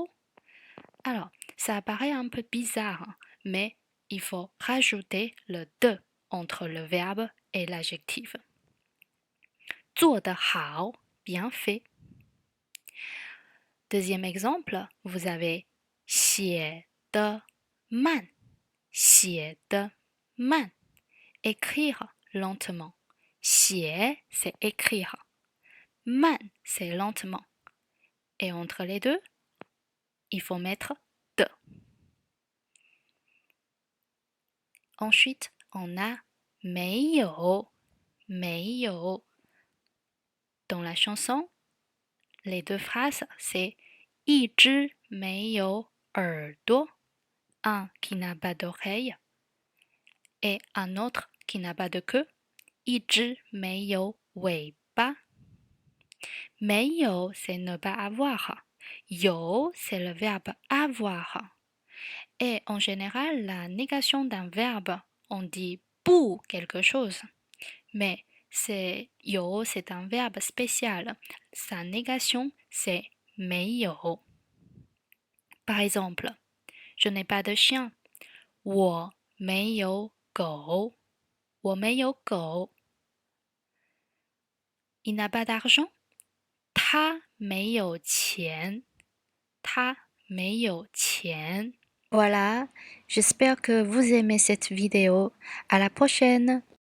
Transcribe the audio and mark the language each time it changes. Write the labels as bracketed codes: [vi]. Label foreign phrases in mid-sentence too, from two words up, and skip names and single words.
[fr] Alors, ça apparaît un peu bizarre, mais il faut rajouter le de entre le verbe et l'adjectif. [zh] 做得好, [fr] bien fait. Deuxième exemple, vous avez [zh] 写得慢, 写得慢, [fr] écrire lentement. 写, c'est écrire. 慢, c'est lentement. Et entre les deux, il faut mettre de. Ensuite, on a [zh] 没有, 没有. [fr] Dans la chanson, les deux phrases, c'est [zh] 一只没有耳朵, [fr] un qui n'a pas d'oreille, et un autre qui n'a pas de queue, [zh] 一只没有尾巴。 [fr] 没有 c'est ne pas avoir. 有 c'est le verbe avoir. Et en général, la négation d'un verbe, on dit pour quelque chose. Mais c'est yo, c'est un verbe spécial. Sa négation, c'est 没有. Par exemple, je n'ai pas de chien. [zh] 我没有狗。我没有狗。 [fr] Il n'a pas d'argent. [zh] 他没有钱。他没有钱。 [fr] Voilà, j'espère que vous aimez cette vidéo. À la prochaine!